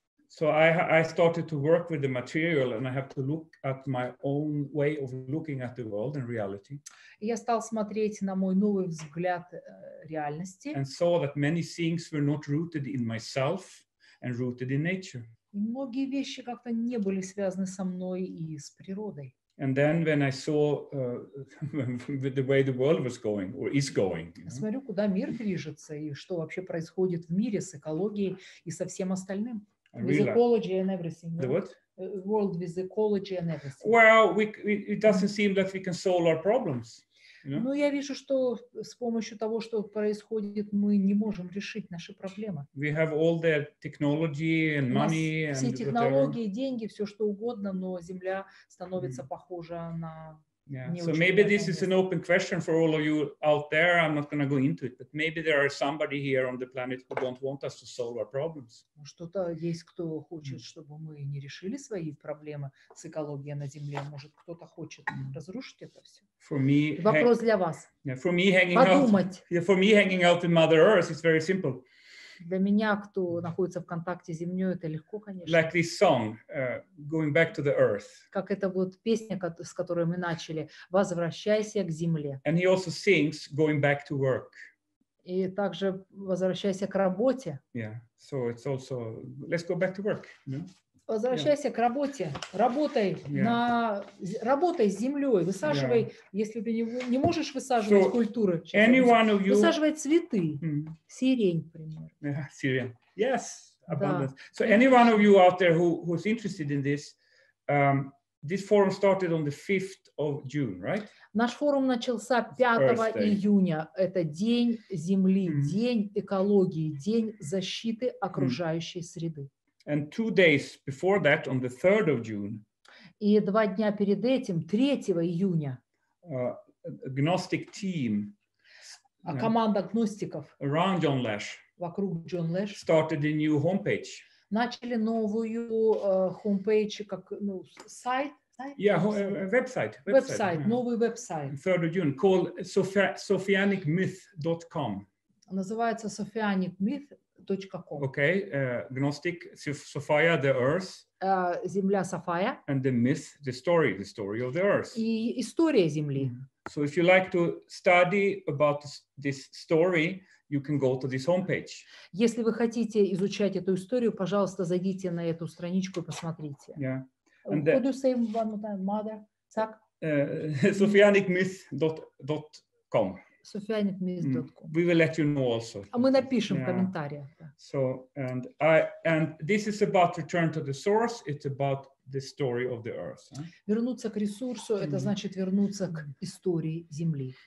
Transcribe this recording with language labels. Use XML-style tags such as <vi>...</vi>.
<en>So I started to work with the material, and I have to look at my own way of looking at the world and reality.</en> <ru>Я стал смотреть на мой новый взгляд реальности.</ru> <en>And saw that many things were not rooted in myself and rooted in nature.</en> <ru>И многие вещи как-то не были связаны со мной и с природой.</ru> <en>And then when I saw the way the world was going or is going.</en> <ru>Смотрю, куда мир движется и что вообще происходит в мире с экологией и со всем остальным.</ru> <en>With ecology and everything. The what? World with ecology and everything. Well, it doesn't seem that we can solve our problems. You know?</en> <ru>Ну, я вижу, что с помощью того, что происходит, мы не можем решить наши проблемы.</ru> <en>We have all the technology and money and</en> <ru>все технологии, деньги, все что угодно, но Земля становится похожа на.</ru> <en>Yeah. So maybe this is an open question for all of you out there. I'm not going to go into it, but maybe there are somebody here on the planet who don't want us to solve our problems.</en> <ru>Что-то есть, кто хочет, чтобы мы не решили свои проблемы с экологией на Земле. Может, кто-то хочет разрушить это все.</ru> <en>For me,</en> <ru>вопрос для вас.</ru> <en>Yeah, for me hanging out with Mother Earth, it's very simple.</en> <ru>Для меня, кто находится в контакте с Землей, это легко, конечно.</ru> <en>Like this song, going back to the earth.</en> <ru>Как эта вот песня, с которой мы начали, «Возвращайся к земле».</ru> <en>And he also sings, going back to work.</en> <ru>И также «Возвращайся к работе».</ru> <en>Yeah, so it's also, let's go back to work. You know?</en> <ru>Возвращайся к работе, работай работай с землей, высаживай, если ты не можешь высаживать культуры, высаживай цветы, сирень, например.</ru> <en>Syrian, yes, abundance. So any one of you out there who's interested in this, this forum started on the 5th of June, right?</en> <ru>Наш форум начался 5 июня. Это День Земли, День экологии, День защиты окружающей среды.</ru> <en>And 2 days before that, on the 3rd of June,</en> <ru>и 2 дня перед этим, 3 июня,</ru> <en>a Gnostic team,</en> <ru>команда гностиков</ru> <en>around John Lash,</en> <ru>вокруг Джон Лэш,</ru> <en>started a new homepage.</en> <ru>Начали новую homepage, как сайт,</ru> <en>Yeah, website.</en> <ru>Новый веб-сайт.</ru> <en>3rd of June, called sophianicmyth.com.</en> <ru>Называется sophianicmyth.com.</ru> <en>Okay, Gnostic, Sophia, the earth.</en> <ru>Земля София.</ru> <en>And the myth, the story of the earth.</en> <ru>И история Земли.</ru> <en>So if you like to study about this story, you can go to this homepage.</en> <ru>Если вы хотите изучать эту историю, пожалуйста, зайдите на эту страничку и посмотрите.</ru> <en>Yeah. Could you say one more time, mother? sophianicmyth.com. sophianicmyth.com. We will let you know also.</en> <ru>А мы напишем в комментариях.</ru> <en>So and this is about return to the source. It's about the story of the earth.</en> <ru>Вернуться к ресурсу, это значит вернуться к истории Земли.</ru>